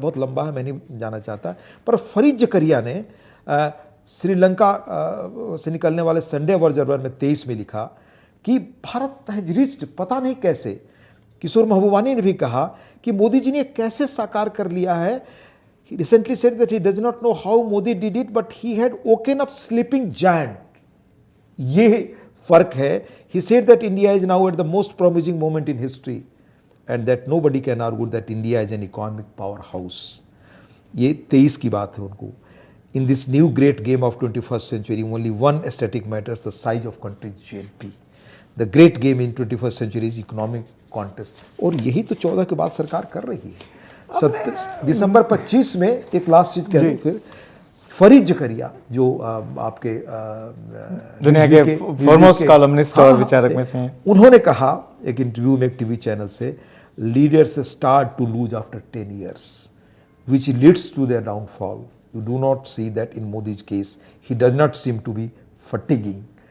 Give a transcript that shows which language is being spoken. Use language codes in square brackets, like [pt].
[hi] बहुत लंबा है, मैं नहीं जाना चाहता, पर फरीद जकरिया ने श्रीलंका से निकलने वाले संडे ऑब्जर्वर में 23 में लिखा कि भारत [en] has reached, [hi] पता नहीं कैसे। किशोर महबूबानी ने भी कहा कि मोदी जी ने कैसे साकार कर लिया है। [en] He recently said that he does not know how Modi did it, but he had woken up sleeping giant. [hi] ये फर्क है। [en] He said that India is now at the most promising moment in history, and that nobody can argue that India is an economic powerhouse. [hi] ये 23 की बात है उनको। [en] In this new great game of 21st century, only one static matters: the size of country's GNP. The great game in 21st century is economic contest. [hi] और यही तो 14 के बाद सरकार कर रही है। दिसंबर 25 में एक लास्ट चीज कह दूं फिर, फरीद जकरिया जो आपके दुनिया के फॉरमोस्ट कॉलमनिस्ट और विचारक में से हैं, उन्होंने कहा एक इंटरव्यू में एक टीवी चैनल से, [en] Leaders start to lose after 10 years, which leads to their downfall. You do not see that in Modi's case. He does not seem to be fatiguing.